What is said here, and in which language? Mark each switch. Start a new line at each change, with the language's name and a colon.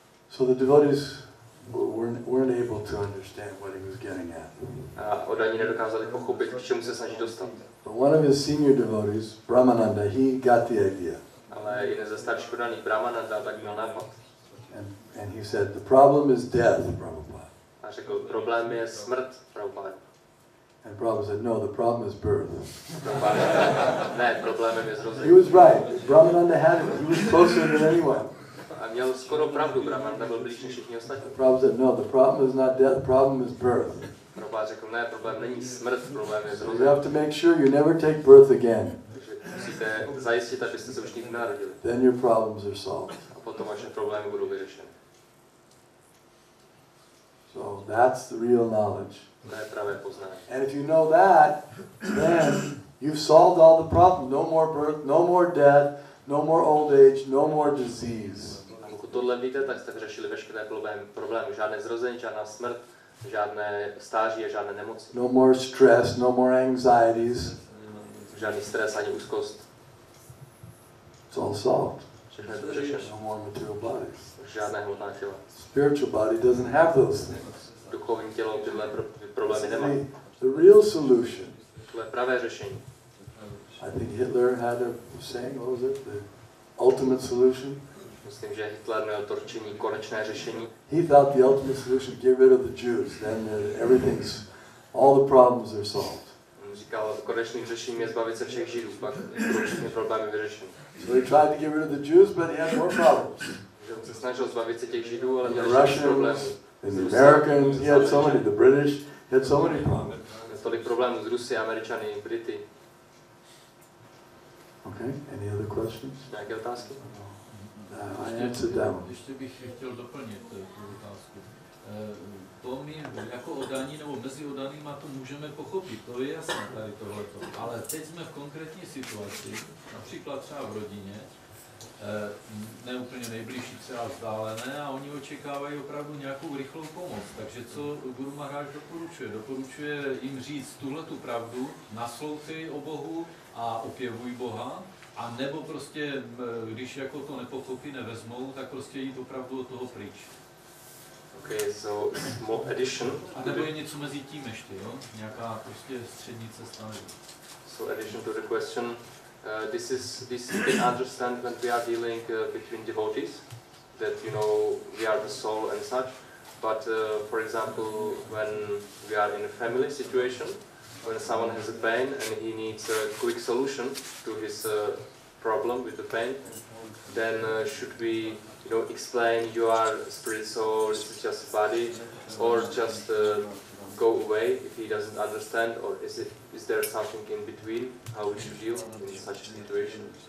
English: So the devotees weren't able to understand what he was getting at.
Czech: A oddaní nedokázali pochopit, k čemu se snaží dostat.
English: But one of his senior devotees, Brahmananda, he got the idea.
Czech: Ale jeden ze starších oddaných, Brahmananda, tak měl nápad.
English: And he said, "The problem is death, Prabhupada."
Czech: A řekl, problém je smrt, Prabhupada.
English: And Prabhupada said, "No, the problem is birth."
Czech: Ne, problémem je
English: He
Czech: zrození.
English: was right. Brahmananda had it. He was closer than anyone.
Czech: A měl skoro pravdu, Brahmananda byl blíž než všichni ostatní.
English: Prabhupada said, "No, the problem is not death, the problem is birth.
Czech: Prabhupada řekl, ne, problém není smrt, problém je
English: So you
Czech: zrození.
English: have to make sure you never take birth again.
Czech: Takže musíte zajistit, abyste se už nikdy nenarodili.
English: Then your problems are solved."
Czech: A potom vaše problémy budou vyřešeny.
English: So that's the real knowledge.
Czech: To je pravé poznání.
English: And if you know that, then you've solved all the problems. No more birth, no more death, no more old age, no more disease.
Czech: A pokud tohle víte, tak jste vyřešili veškeré problémy. Žádné zrození, žádná smrt, žádné stáří a žádné nemoci.
English: No more stress, no more anxieties.
Czech: Žádný stres ani úzkost.
English: It's all solved.
Czech: Všechno je to vyřešeno.
English: No more material bodies.
Czech: Žádné hmotná těla.
English: Spiritual body doesn't have those things.
Czech: Duchovní tělo tyhle problémy nemá.
English: The real solution.
Czech: To je pravé řešení.
English: I think Hitler had a saying, what was it? The ultimate solution.
Czech: Myslím, že Hitler měl to řečení konečné řešení.
English: He thought the ultimate solution, get rid of the Jews, then all the problems are solved.
Czech: On říkal, konečným řešením je zbavit se všech Židů, pak budou všechny problémy vyřešeny.
English: So he tried to get rid of the Jews, but he had more problems.
Czech: Že on se snažil zbavit se těch Židů, ale
English: The
Czech: měl ještě problémů.
English: Russians, and the Americans, he had so many, the British, he had so many problems.
Czech: Měl tolik problémů s Rusy, Američany, Brity.
English: Okay, any other questions?
Czech: Nějaké otázky?
English: I answered that one.
Czech: Ještě bych chtěl doplnit tu otázku. To my jako oddaní nebo mezi oddanýma to můžeme pochopit, to je jasné tady tohleto. Ale teď jsme v konkrétní situaci, například třeba v rodině, ne úplně nejbližší, třeba vzdálené, a oni očekávají opravdu nějakou rychlou pomoc. Takže co Guru Maharaj doporučuje? Doporučuje jim říct tuhletu pravdu, naslouchej o Bohu a opěvuj Boha, a nebo prostě, když jako to nepochopí, nevezmou, tak prostě jít opravdu od toho pryč.
English: Okay, so small addition.
Czech: A nebo je něco mezi tím ještě, jo? Nějaká prostě střední cesta.
English: So addition to the question, this you can understand when we are dealing between devotees, that we are the soul and such. But for example, when we are in a family situation, when someone has a pain and he needs a quick solution to his problem with the pain, then should we explain you are spirit soul, it's just a body, or just go away if he doesn't understand, or is there something in between how we should deal in such a situation?